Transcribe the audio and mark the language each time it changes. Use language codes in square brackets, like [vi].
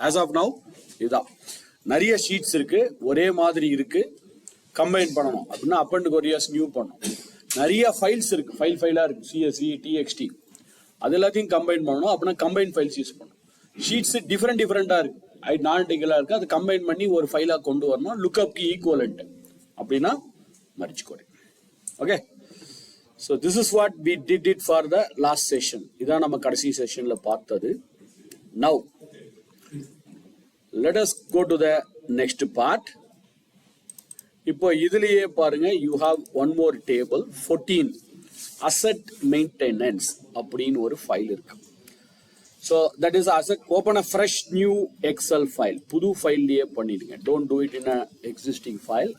[ta] As of now இதுதான். நிறைய sheets இருக்கு, ஒரே மாதிரி இருக்கு, கம்பைன் பண்ணணும் அப்படின்னா அப்பண்ட் கொரியாஸ் நியூ பண்ணணும். நிறைய ஃபைல்ஸ் இருக்கு, ஃபைலா இருக்கு, சிஎஸ்வி, டிஎக்ஸ்டி, அது எல்லாத்தையும் கம்பைன் பண்ணணும். அப்படின்னா கம்பைன் ஃபைல்ஸ் யூஸ் பண்ணணும். ஷீட்ஸ் டிஃப்ரெண்டா இருக்கு, நான்டிகலா இருக்கு, அது கம்பைன் பண்ணி ஒரு ஃபைலா கொண்டு வரணும். லுக்அப்க்கு ஈக்குவலன்ட் அப்படின்னா merge query. [en] Okay, so this is what we did it for the last session. [ta] இதான் நம்ம கடைசி செஷன்ல பார்த்தது. [en] Now let us go to the next part. [ta] இப்போ இதுலயே பாருங்க, [en] you have one more table, 14 asset maintenance [ta] அப்படின்னு ஒரு ஃபைல் இருக்கு. [en] So that is asset. Open a fresh new Excel file. [ta] புது ஃபைல்லயே பண்ணிடுங்க. [en] Don't do it in a existing file.